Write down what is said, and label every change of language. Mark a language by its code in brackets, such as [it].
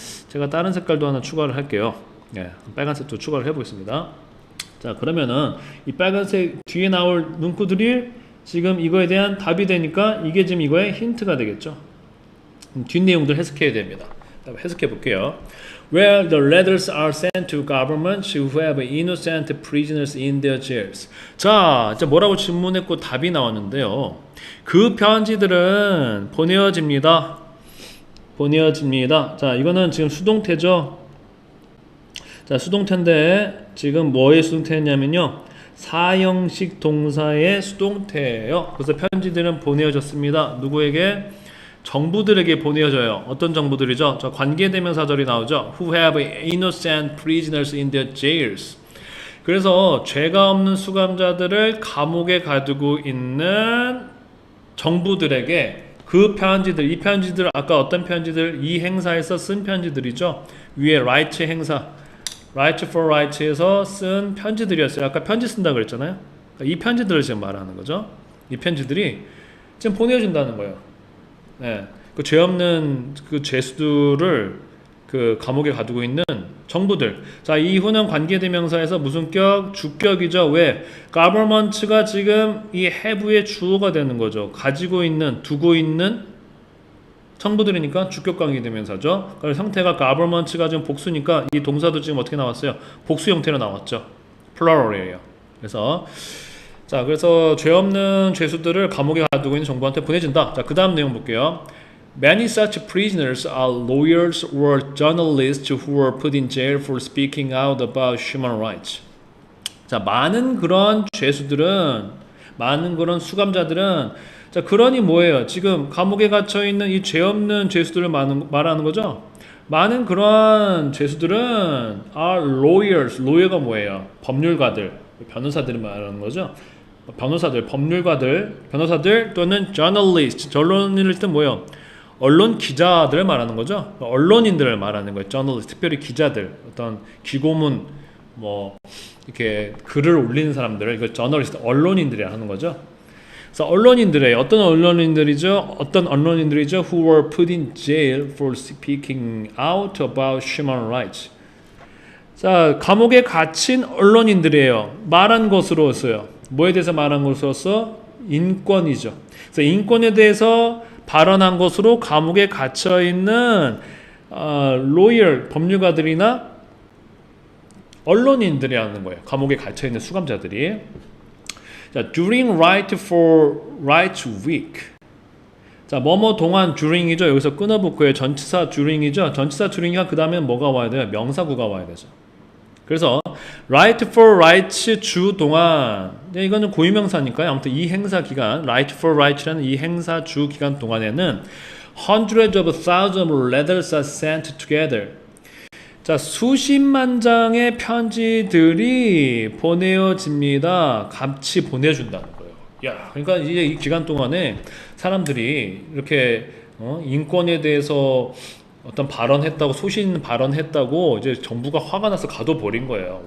[ko] 제가 다른 색깔도 하나 추가를 할게요. 네, 빨간색도 추가를 해보겠습니다. 자, 그러면은 이 빨간색 뒤에 나올 문구들이 지금 이거에 대한 답이 되니까 이게 지금 이거의 힌트가 되겠죠. 뒷내용들 해석해야 됩니다. 해석해 볼게요. [en] Where the letters are sent to governments who have innocent prisoners in their jails. [ko] 자, 이제 뭐라고 질문했고 답이 나왔는데요. 그 편지들은 보내어집니다. 보내어집니다. 자, 이거는 지금 수동태죠. 자, 수동태인데 지금 뭐의 수동태냐면요. 사형식 동사의 수동태예요. 그래서 편지들은 보내어졌습니다. 누구에게? 정부들에게 보내어져요. 어떤 정부들이죠? 저 관계대명사절이 나오죠. [en] Who have innocent prisoners in their jails. [ko] 그래서 죄가 없는 수감자들을 감옥에 가두고 있는 정부들에게 그 편지들, 이 편지들 아까 어떤 편지들? 이 행사에서 쓴 편지들이죠. 위에 right 행사, right for right에서 쓴 편지들이었어요. 아까 편지 쓴다고 그랬잖아요. 이 편지들을 지금 말하는 거죠. 이 편지들이 지금 보내준다는 거예요. 네, 그 죄 없는 그 죄수들을 그 감옥에 가두고 있는 정부들. 자, 이후는 관계대명사에서 무슨 격? 주격이죠. 왜? government가 지금 이 have의 주어가 되는 거죠. 가지고 있는, 두고 있는 정부들이니까 주격 관계대명사죠. 그래서 형태가 government가 지금 복수니까 이 동사도 지금 어떻게 나왔어요? 복수 형태로 나왔죠. plural이에요. 그래서 자, 그래서 죄 없는 죄수들을 감옥에 가두고 있는 정부한테 보내준다. 자, 그 다음 내용 볼게요. [en] Many such prisoners are lawyers or journalists who were put in jail for speaking out about human rights. [ko] 자, 많은 그런 죄수들은, 많은 그런 수감자들은, 자, 그러니 뭐예요? 지금 감옥에 갇혀 있는 이 죄 없는 죄수들을 말하는 거죠? 많은 그런 죄수들은 [en] are lawyers. [ko] lawyer가 뭐예요? 법률가들, 변호사들을 말하는 거죠. 변호사들, 법률가들, 변호사들 또는 journalist. journalist는 뭐예요? 언론 기자들을 말하는 거죠. 언론인들을 말하는 거예요. journalist, 특별히 기자들, 어떤 기고문, 뭐 이렇게 글을 올리는 사람들을 이거 journalist, 언론인들이 하는 거죠. 그래서 언론인들의 어떤 언론인들이죠? [en] Who were put in jail for speaking out about human rights. [ko] 자, 감옥에 갇힌 언론인들이에요. 말한 것으로서요. 뭐에 대해서 말한 것으로서? 인권이죠. 그래서 인권에 대해서 발언한 것으로 감옥에 갇혀 있는 lawyer, 법률가들이나 언론인들이 하는 거예요. 감옥에 갇혀 있는 수감자들이. [en] 자, during Right for Rights Week. [ko] 자, 뭐뭐 동안 during이죠. 여기서 끊어볼 전치사 during이죠. 전치사 during이가 그 다음에 뭐가 와야 돼요? 명사구가 와야 되죠. 그래서 Right for Rights 주 동안, 이거는 고유명사니까요. 아무튼 이 행사 기간, Right for Rights라는 이 행사 주 기간 동안에는 [en] hundreds of thousands of letters are sent together. [ko] 자, 수십만 장의 편지들이 보내어집니다. 같이 보내준다는 거예요. 야, 그러니까 이제 이 기간 동안에 사람들이 이렇게 인권에 대해서 어떤 발언했다고, 소신 발언했다고 이제 정부가 화가 나서 가둬버린 거예요.